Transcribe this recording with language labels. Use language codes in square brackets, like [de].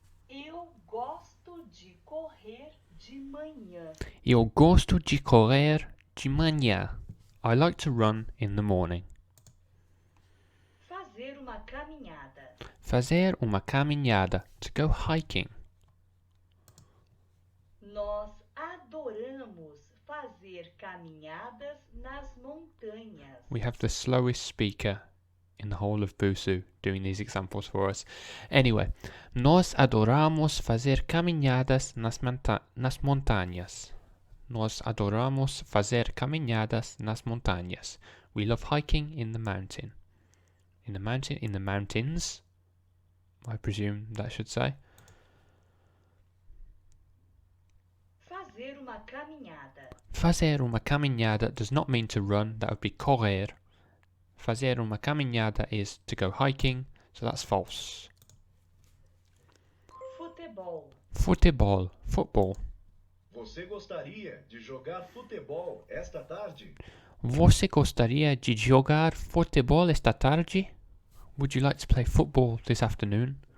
[pt] Eu gosto de correr de manhã. Eu gosto de correr de manhã. [en] I like to run in the morning. [pt] Fazer uma caminhada. Fazer uma caminhada, [en] to go hiking. [pt] Nós adoramos fazer caminhadas nas montanhas. [en] We have the slowest speaker in the whole of Busuu doing these examples for us. [pt] Anyway, nós adoramos fazer caminhadas nas montanhas. Nós adoramos fazer caminhadas nas montanhas. [en] We love hiking in the mountain. In the mountains, I presume that should say. [pt] Fazer uma caminhada. Fazer uma caminhada [en] does not mean to run, that would be correr. [pt] Fazer uma caminhada [en] is to go hiking, so that's false. [pt] Futebol. Futebol, football. Você gostaria de jogar futebol esta tarde? Você gostaria de jogar futebol esta tarde? [en] Would you like to play football this afternoon?